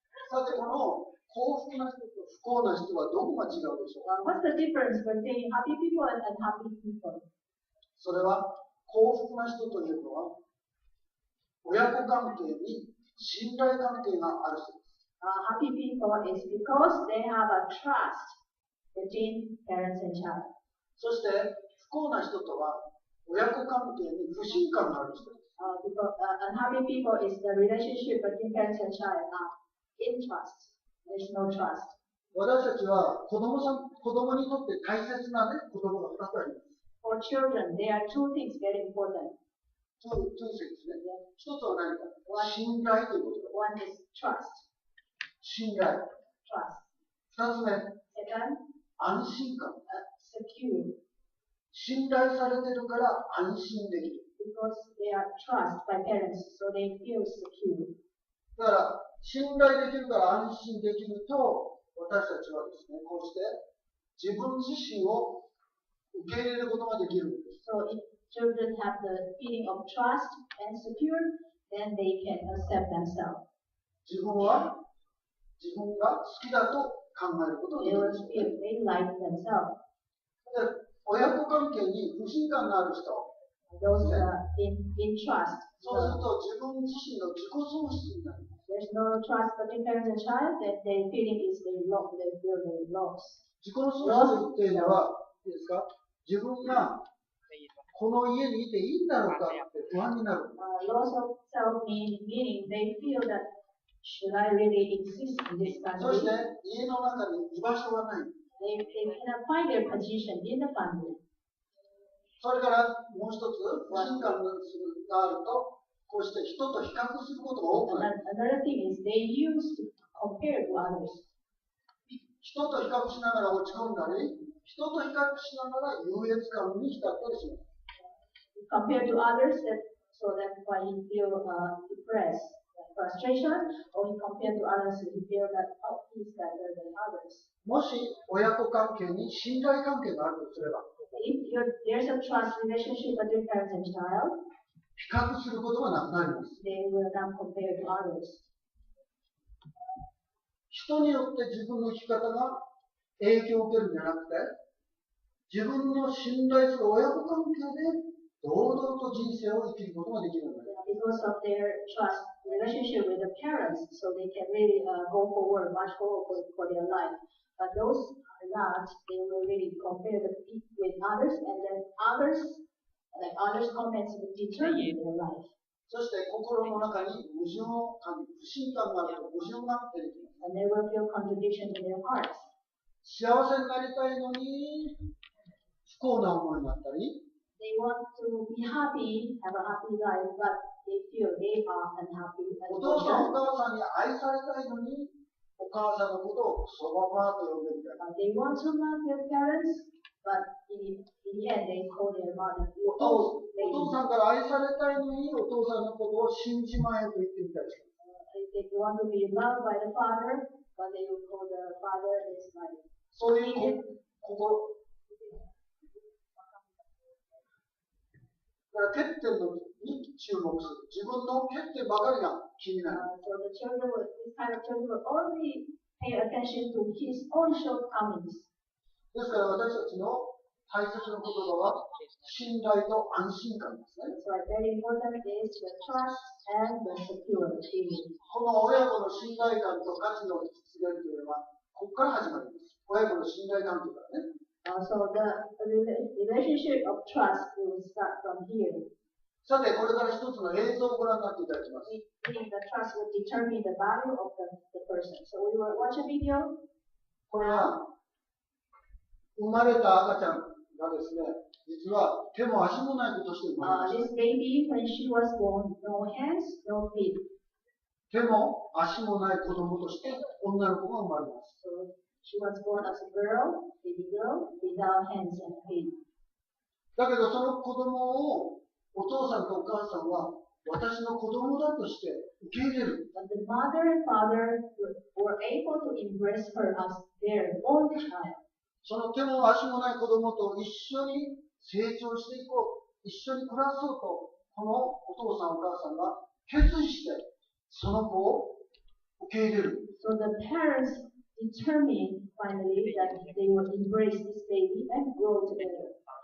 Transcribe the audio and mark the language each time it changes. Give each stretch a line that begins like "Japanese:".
Japanese: さて、この幸福な人と不幸な人はどこが違うでしょうか。
English: What's the difference between happy people and unhappy people?
Japanese: それは幸福な人というのは親子関係に信頼関係がある人です。
English: Happy people is because they have a trust between parents and child.
Japanese: そして不幸な人とは親子関係に不信感がある人です。
English: Unhappy people is the relationship between parents and child in trust. There's no trust.
Japanese: 私たちは子供にとって大切な、ね、言葉が2つあります。
English: For children, there are two things very important. two things
Japanese: ですね。一つは何か。信頼ということ。
English: One is trust.
Japanese: 信頼。
English: Trust.
Japanese: 二つ目、
English: Second,
Japanese: 安心感。
English: secure.
Japanese: 信頼されてるから安心できる。
English: Because they are trust by parents, so they feel secure.
Japanese: だから、信頼できるから安心できると、私たちはですね、こうして自分自身を受け入れることができるんです。
English: So if children have the feeling of trust and secure, then they can accept themselves.
Japanese: 自分は自分が好きだと考えることがで
English: They
Japanese: き
English: will
Japanese: ますよね。
English: feel they like themselves.
Japanese: で、親子関係に不信感のある人、
English: Those in trust.
Japanese: そうすると自分自身の自己喪失になります。
English: There's no trust between parents and child, then their feeling is they feel they lost.
Japanese: 自己喪失っていうのは、いいですか、自分がこの家にいていいんだろうかって不安になる。
English: Loss of self meaning they feel that should I really exist in this
Japanese: そして
English: family?
Japanese: 家の中に居場所がない。
English: They cannot find their position in the family.
Japanese: それからもう一つ、不信感があると、こうして人と比較することが多くなる。
English: Another thing is they used to compare to others. 人と比較しながら落ち込んだり、人と比較しながら優越感に浸ったりします。 Compare to others, so that's why he feel depressed, frustration, or he compare to others, he feel that oh, he's better than others.
Japanese: もし親子関係に信頼関係があるとすれば、
English: If there's a trust relationship between parents and child,
Japanese: 比較することはなくなります。
English: they will not compare to others.
Japanese: 人によって自分の生き方が影響を受けるんじゃなくて、自分の信頼する親子関係で堂々と人生を生きることができるようになります。
English: Because of their trust relationship with the parents, so they can really go forward, much forward for their life. But those are not, they will really compare with others, and then others' comments will determine their life.
Japanese: そして心の中に矛盾を感じ、不信感があると矛盾が出てきます。
English: And they will feel contradiction in their hearts.
Japanese: 幸せになりたいのに不幸な思いになったり、
English: They want to be happy, have a happy life, but they feel they are unhappy
Japanese: お
English: as
Japanese: 父さんお
English: well.
Japanese: 母さんに愛されたいのにお母さんのことをそばばと呼んでみたいな。
English: They want to love their parents, but in the end they call their mother
Japanese: お
English: old
Japanese: 父
English: lady.
Japanese: さんから愛されたいのにお父さんのことを死んじまえと言ってみたりします。
English: They want to be loved by the father, but they will call the father is like
Japanese: そういう心。だから欠点に注目する。自分の欠点ばかりが気になる。
English: so the children will, this kind of children will only pay attention to his own shortcomings.
Japanese: ですから私たちの大切な言葉は信頼と安心感ですね。
English: That's why very important is the trust and the security.
Japanese: この親子の信頼感と価値の実現というのはここから始まります。親子の信頼関係からね。
English: So the relationship of trust will start from here.
Japanese: さて、これから一つの映像をご覧になっていただきます。
English: Meaning the trust will determine the value of the person. So we will watch a video.
Japanese: これは生まれた赤ちゃんがですね、実は手も足もない子として生まれました。
English: This baby, when she was born, no hands, no feet.
Japanese: 手も足もない子供として女の子が生まれます。
English: So she was born as a girl, baby girl, without hands and feet.
Japanese: だけどその子供をお父さんとお母さんは私の子供だとして受け入れる。
English: But the mother and father were able to embrace her as their own child.
Japanese: その手も足もない子供と一緒に成長していこう、一緒に暮らそうと、このお父さんお母さんが決意してその子を受け入れる。
English: So the parents determined finally that they would embrace this baby and grow together